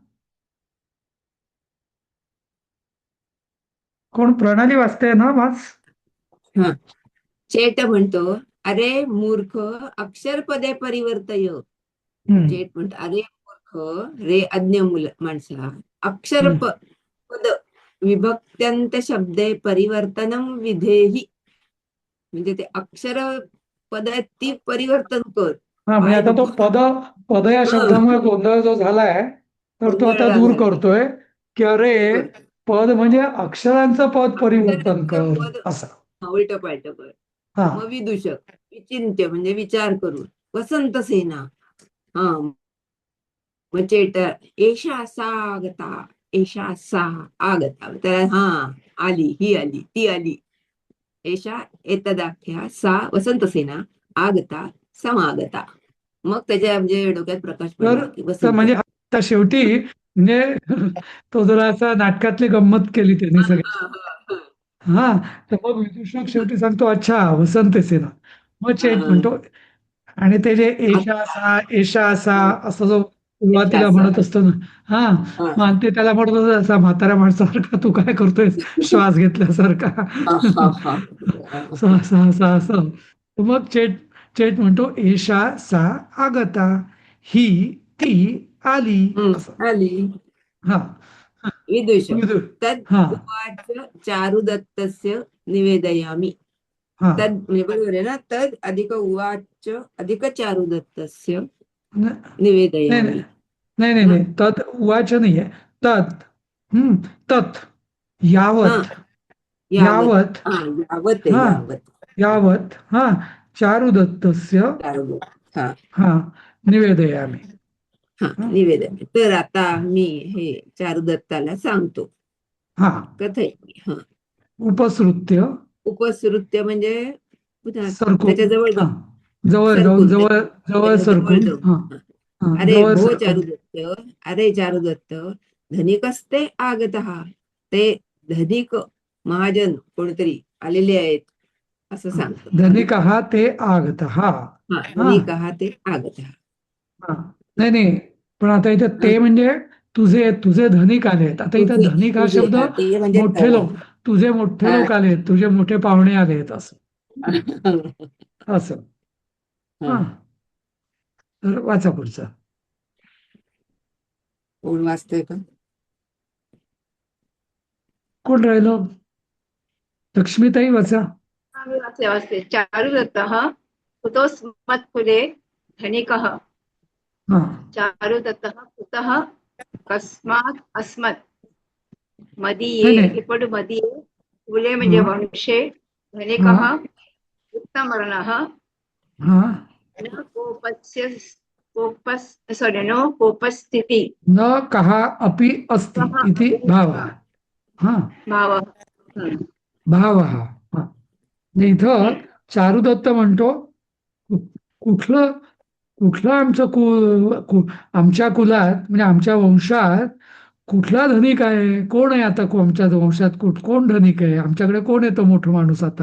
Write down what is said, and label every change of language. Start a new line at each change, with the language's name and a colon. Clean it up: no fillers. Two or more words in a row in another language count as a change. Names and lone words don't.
Marathi: कोण, प्रणाली वाचते ना, वाच. हा, चेट म्हणतो,
Sanskrit: अरे मूर्ख अक्षरपदे परिवर्तय.
Marathi: चेट म्हणतो, अरे मूर्ख, रे अज्ञ माणसा,
Sanskrit: अक्षर पद विभक्त्यंत शब्दे परिवर्तनम विधेही.
Marathi: म्हणजे ते अक्षर पद आहेत ती परिवर्तन कर. हा, म्हणजे आता तो पद या शब्दामुळे गोंधळ जो झालाय तर तो आता गोंधळ दूर झाला. करतोय की अरे पद म्हणजे अक्षरांचं पद परिवर्तन कर, पद असं. उलट पालट कर. हा. मग विदूषक विचिंत्य म्हणजे विचार करून. वसंत सेना. हा, मग चेट
Sanskrit: एषा सा आगता, एषा सा आगता.
Marathi: तर हा, आली, ही आली, ती आली.
Sanskrit: एषा एतदाख्या सा वसंतसेना आगता समागता.
Marathi: मग त्याच्या म्हणजे डोक्यात प्रकाश पडला की तर वसंत. म्हणजे आता शेवटी म्हणजे तो जरा असा नाटकातली गंमत केली त्यांनी सगळी. हा, हा, हा. हा, तर मग विदूषक शेवटी सांगतो, अच्छा वसंत सेना. मग चेट म्हणतो, आणि ते जे
Sanskrit: एषा सा एषा सा
Marathi: असं जो सुरुवातीला यशाचा. म्हणत असतो ना, हा हा. मग ते त्याला म्हणत होतं असा म्हाताऱ्या माणसासारखा तू काय करतोयस श्वास घेतल्यासारखा. हा, हा, हा. असं असं असं असं. तर मग चेट चेट म्हणतो
Sanskrit: एषा सा आगता,
Marathi: ही ती आली, असं. आली. हा विदुष विदुर.
Sanskrit: तद
Marathi: हा
Sanskrit: उवाच चारुदत्तस्य निवेदयामि.
Marathi: हा तद म्हणजे बरोबर आहे ना,
Sanskrit: तद अधिक उवाच अधिक चारुदत्तस्य न-
Marathi: नाही
Sanskrit: निवेदयामि.
Marathi: नाही नाही नाही हा. नाही
Sanskrit: तत् उवाच
Marathi: नाहीये. तत् तत् हा,
Sanskrit: यावत यावत. यावत
Marathi: हा, यावत आहे, हा
Sanskrit: यावत. यावत हा चारुदत्तस्य
Marathi: चारुदत्त. हा,
Sanskrit: हा निवेदयामि.
Marathi: हा, हा निवेदन. तर आता मी हे चारुदत्ताला सांगतो, हा
Sanskrit: कथयित्मी. हा. उपसृत्य
Marathi: उपसृत्य म्हणजे पुन्हा सरकून त्याच्या जवळ हा जाऊ, जवळ जाऊन सरकून जवळ जवळ त्याच्या जवळ सरकून जाऊ. हा हा. हा अरे जवळ
Sanskrit: भो
Marathi: सरकून
Sanskrit: चारुदत्त, अरे चारुदत्त, धनिकस्ते आगतः.
Marathi: ते धनिक महाजन कोणतरी आलेले आहेत असं सांगतो.
Sanskrit: धनिकः ते आगतः.
Marathi: हा, हा
Sanskrit: धनिकः ते आगतः.
Marathi: हा नाही नाही पण आता इथं हा. ते म्हणजे तुझे तुझे धनिक आलेत. आता इथं तुझे धनिक हा तुझे शब्द हा, ते म्हणजे मोठे लोक, तुझे मोठे लोक आलेत, तुझे मोठे पाहुणे आलेत असं असं. हा. हा तर वाचा पुढचा. कोण वाचतोय का? कोण राहिलो? लक्ष्मीताई वाचा. आम्ही वाचले
Sanskrit: चारुदत्तः कुतोऽस्मत्कुले धनिकः
Marathi: हा
Sanskrit: चारुदत्तः कुतः कस्मात् अस्मत्
Marathi: नाही
Sanskrit: मदीये
Marathi: नाही ఇప్పుడు
Sanskrit: मदीये कुले
Marathi: म्हणजे हा
Sanskrit: वंशे
Marathi: हा
Sanskrit: धनिकः उत्तमवर्णः
Marathi: हा
Sanskrit: न कोपस्य कोपस्
English: sorry no
Sanskrit: कोपस्थिती न कहा अपि अस्ति कः इति अपि भावः. हा भावः. हम्म.
Marathi: भावः हा म्हणजे इथं चारुदत्त म्हणतो कुठलं कुठलं आमचं आमच्या कुलात म्हणजे आमच्या वंशात कुठला धनिक आहे, कोण आहे आता आमच्या वंशात कोण धनिक आहे, आमच्याकडे कोण येतो मोठं माणूस आता.